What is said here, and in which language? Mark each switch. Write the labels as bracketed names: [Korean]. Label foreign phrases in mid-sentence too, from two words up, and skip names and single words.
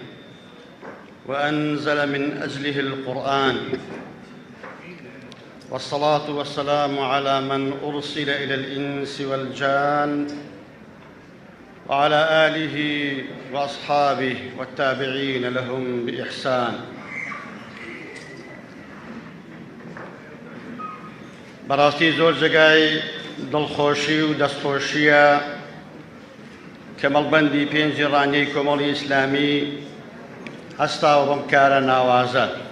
[Arabic] وأنزل من أجله القرآن والصلاة والسلام على من أرسل إلى الإنس والجان وعلى آله وأصحابه والتابعين لهم بإحسان. [Central Kurdish] بەڕاستی زۆر جێگای دڵخۆشی و دەستخۆشیە کە مەڵبەندی پێنجی ڕانیەی کۆمەڵی ئیسلامی هەستاوە بەم کارە ناوازە.